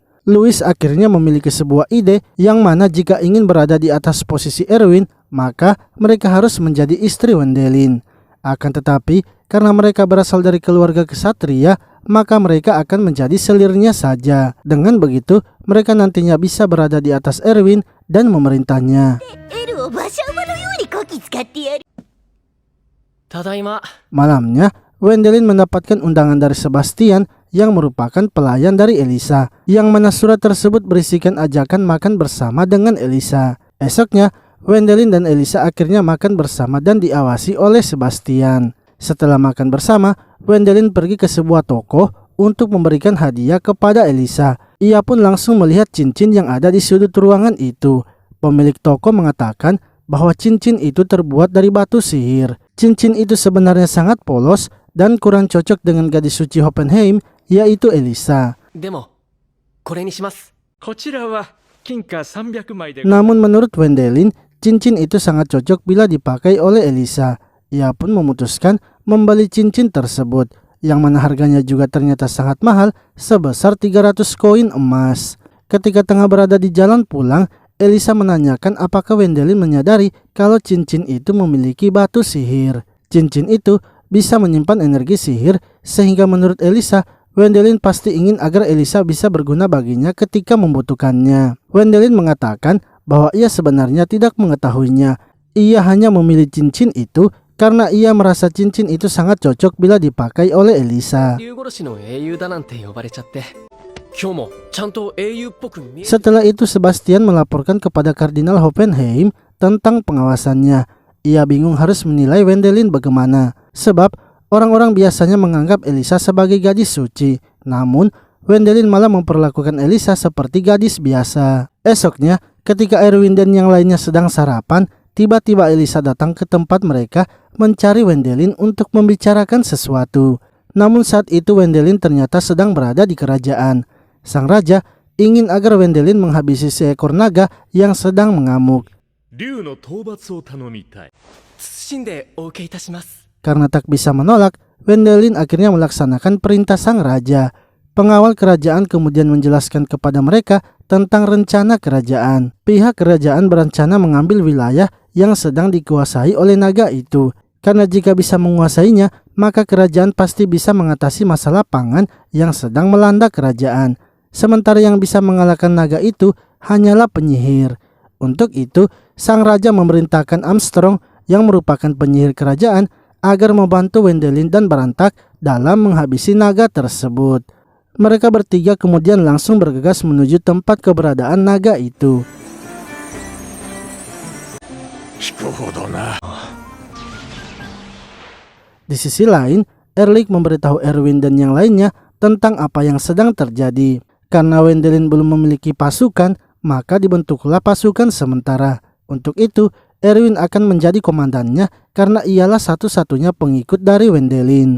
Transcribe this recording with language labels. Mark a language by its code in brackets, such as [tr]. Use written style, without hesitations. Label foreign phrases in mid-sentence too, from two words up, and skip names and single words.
[id] Louis akhirnya memiliki sebuah ide yang mana jika ingin berada di atas posisi Erwin, maka mereka harus menjadi istri Wendelin. Akan tetapi, karena mereka berasal dari keluarga kesatria, maka mereka akan menjadi selirnya saja. Dengan begitu, mereka nantinya bisa berada di atas Erwin dan memerintahnya. [ja] エルを馬車馬のようにこき使ってやる。ただいま。 [id] Malamnya, Wendelin mendapatkan undangan dari Sebastian yang merupakan pelayan dari Elisa, yang mana surat tersebut berisikan ajakan makan bersama dengan Elisa. Esoknya, Wendelin dan Elisa akhirnya makan bersama dan diawasi oleh Sebastian. Setelah makan bersama, Wendelin pergi ke sebuah toko untuk memberikan hadiah kepada Elisa. Ia pun langsung melihat cincin yang ada di sudut ruangan itu. Pemilik toko mengatakan bahwa cincin itu terbuat dari batu sihir. Cincin itu sebenarnya sangat polos dan kurang cocok dengan gadis suci Hoppenheim, yaitu Elisa. [ja] でもこれにします。こちらは金貨300枚で [id] Namun menurut Wendelin, cincin itu sangat cocok bila dipakai oleh Elisa. Ia pun memutuskan membeli cincin tersebut, yang mana harganya juga ternyata sangat mahal, sebesar 300 koin emas. Ketika tengah berada di jalan pulang, Elisa menanyakan apakah Wendelin menyadari kalau cincin itu memiliki batu sihir. Cincin itu bisa menyimpan energi sihir, sehingga menurut Elisa, Wendelin pasti ingin agar Elisa bisa berguna baginya ketika membutuhkannya. Wendelin mengatakan bahwa ia sebenarnya tidak mengetahuinya. Ia hanya memilih cincin itu karena ia merasa cincin itu sangat cocok bila dipakai oleh Elisa. [ja] 竜殺しの英雄だなんて呼ばれちゃって、今日もちゃんと英雄っぽく見える。 [id] Setelah itu Sebastian melaporkan kepada Kardinal Hoppenheim tentang pengawasannya. Ia bingung harus menilai Wendelin bagaimana, sebab orang-orang biasanya menganggap Elisa sebagai gadis suci. Namun Wendelin malah memperlakukan Elisa seperti gadis biasa. Esoknya, ketika Erwin dan yang lainnya sedang sarapan, tiba-tiba Elisa datang ke tempat mereka mencari Wendelin untuk membicarakan sesuatu. Namun saat itu Wendelin ternyata sedang berada di kerajaan. Sang raja ingin agar Wendelin menghabisi seekor naga yang sedang mengamuk. [ja] 竜の討伐を頼みたい。謹んでお受けいたします。 [id] Karena tak bisa menolak, Wendelin akhirnya melaksanakan perintah sang raja. Pengawal kerajaan kemudian menjelaskan kepada mereka tentang rencana kerajaan. Pihak kerajaan berencana mengambil wilayah yang sedang dikuasai oleh naga itu. Karena jika bisa menguasainya, maka kerajaan pasti bisa mengatasi masalah pangan yang sedang melanda kerajaan. Sementara yang bisa mengalahkan naga itu hanyalah penyihir. Untuk itu, sang raja memerintahkan Armstrong yang merupakan penyihir kerajaan agar membantu Wendelin dan Berantak dalam menghabisi naga tersebut. Mereka bertiga kemudian langsung bergegas menuju tempat keberadaan naga itu. [ja] 聞くほどな。 [id] Di sisi lain, Erlich memberitahu Erwin dan yang lainnya tentang apa yang sedang terjadi. Karena Wendelin belum memiliki pasukan, maka dibentuklah pasukan sementara. Untuk itu, Erwin akan menjadi komandannya karena ialah satu-satunya pengikut dari Wendelin.